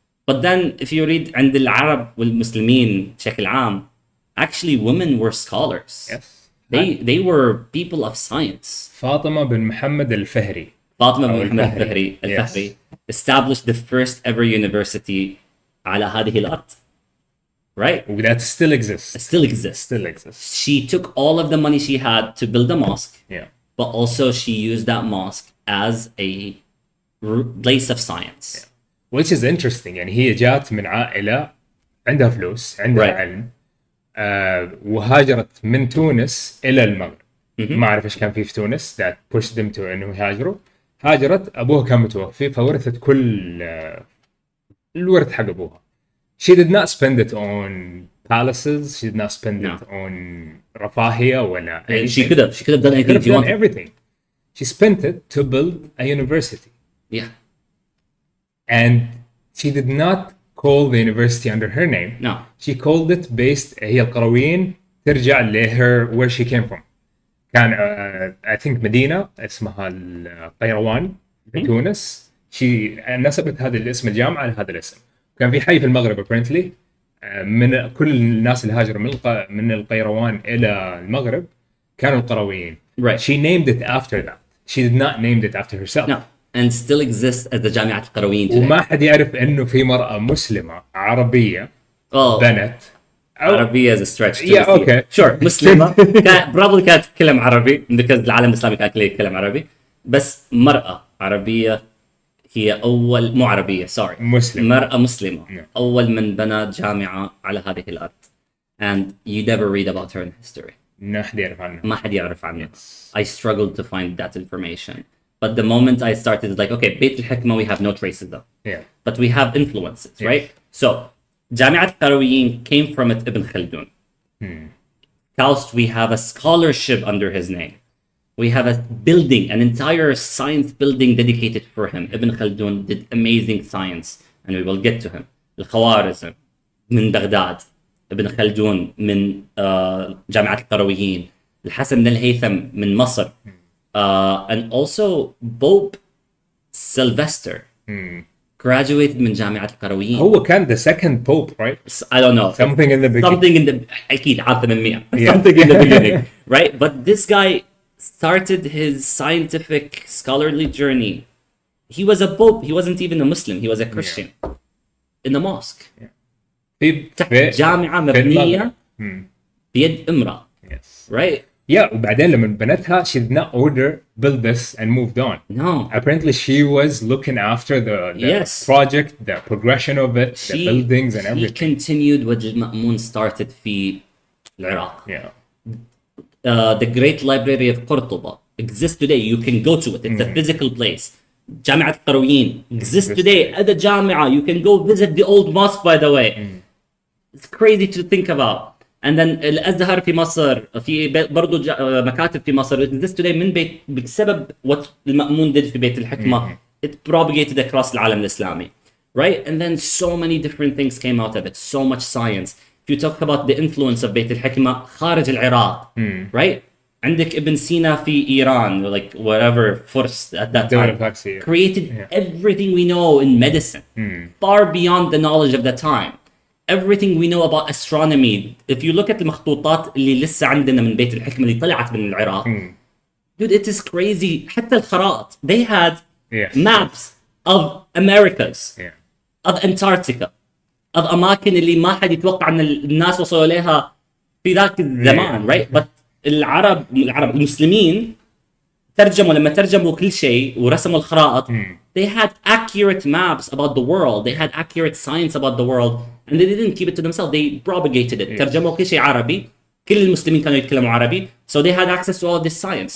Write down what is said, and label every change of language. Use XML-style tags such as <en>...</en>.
<en>But then if you read</en> <ar>عند العرب والمسلمين بشكل عام,</ar> <en>actually women were scholars. Yes. They were people of science.</en> <ar>فاطمة بن محمد الفهري.</ar> <en>فاطمة بن محمد الفهري established the first ever university</en> <ar>على هذه الأرض.</ar> <en>Right? That still exists. It still exists. Still exists. She took all of the money she had to build a mosque, Yeah. but also she used that mosque as a place of science. Yeah. Which is interesting.</en> <ar>يعني هي جات من عائلة عندها فلوس، عندها</ar> <en>Right.</en> <ar>علم، وهاجرت من تونس إلى المغرب. ما أعرف إيش كان في تونس</ar> <en>that pushed them to</en> <ar>إنه يهاجروا. هاجرت، أبوها كان متوفي فورثت كل الورث حق أبوها.</ar> <en>She did not spend it on palaces. She did not spend it on</en> <ar>رفاهية ولا</ar> <en>anything. She could have done anything She could she have done wanted. everything. She spent it to build a university. Yeah. And she did not call the university under her name. No. She called it based</en> <ar>هي القرويين ترجع ل</ar> <en>where she came from.</en> <ar>كان</ar> <en>I think</en> <ar>مدينة اسمها القيروان في تونس. She نسبت هذا الاسم الجامعة لهذا الاسم. كان في حي في المغرب apparently من كل الناس اللي هاجروا من القيروان إلى المغرب كانوا القرويين.</ar> <en>Right. She named it after that. She did not name it after herself. No. And still exists as the جامعة القرويين today.</en> <ar>وما حد يعرف إنه في مرأة مسلمة عربية بنت</ar> <en>عربية is a stretch. Yeah, okay. Sure.</en> <ar>مسلمة probably كانت تتكلم عربي because العالم الإسلامي كان كله يتكلم عربي. بس مرأة عربية هي أول مو عربية sorry مسلم. مرأة مسلمة</ar> <en>Yeah.</en> <ar>أول من بنى جامعة على هذه الأرض.</ar> <en>And you never read about her in history.</en> <ar>ما حد يعرف عنها. ما حد يعرف عنها.</ar> <en>I struggled to find that information. But the moment I started, it's like, okay, بيت الحكمة we have no traces of. Yeah. But we have influences, right? So, جامعة القرويين came from it Ibn Khaldun. Kaust, we have a scholarship under his name. We have a building, an entire science building dedicated for him. Ibn Khaldun did amazing science, and we will get to him.</en> <ar>الخوارزم من بغداد. ابن خلدون من جامعة القرويين. الحسن بن الهيثم من مصر.</ar> <en>And also Pope Sylvester graduated من جامعة القرويين.</en> <ar>هو كان</ar> <en>the second pope, right? I don't know. Something in the beginning. Something in the</en> <ar>أكيد عارف من 100.</ar> <en>Yeah. Something in the beginning, right? But this guy started his scientific scholarly journey. He was a pope. He wasn't even a Muslim. He was a Christian in a mosque.</en> <ar>في جامعة مبنية بيد امرأة.</ar> <en>Yes. Right? Yeah,</en> <ar>وبعدين لما بنتها</ar> <en>she did not order build this and moved on. No. Apparently she was looking after the Yes. project, the progression of it, the buildings and He everything. continued what المأمون started</en> <ar>في العراق.</ar> <en>Yeah. The Great Library of Cordoba exists today. You can go to it. It's a physical place. جامعة القرويين exists today at the جامعة. You can go visit the old mosque, by the way. It's crazy to think about.</en> <ar>And then الأزهر في مصر في برضو مكاتب في مصر</ar> <en>exists today</en> <ar>من بيت بسبب what المأمون did في بيت الحكمة.</ar> <en>It propagated across العالم الإسلامي. Right? And then so many different things came out of it. So much science. If you talk about the influence of بيت الحكمة</en> <ar>خارج العراق.</ar> <en>Right? عندك ابن سينا</en> <ar>في إيران,</ar> <en>like whatever force at that time, created everything we know in medicine, far beyond the knowledge of the time. Everything we know about astronomy. If you look at</en> <ar>المخطوطات اللي لسه عندنا من بيت الحكمة اللي طلعت من العراق,</ar> <en>dude, it is crazy.</en> <ar>حتى الخرائط,</ar> <en>they had maps of Americas, of Antarctica, of</en> <ar>أماكن اللي ما حد يتوقع أن الناس وصلوا لها في ذاك الزمان, right? But العرب المسلمين لما ترجموا كل شيء ورسموا الخرائط,</ar> <en>they had accurate maps about the world. They had accurate science about the world, and they didn't keep it to themselves. They propagated it.</en> <ar>ترجموا كل شيء عربي. كل المسلمين كانوا يتكلموا عربي,</ar> <en>so they had access to all of this science.</en>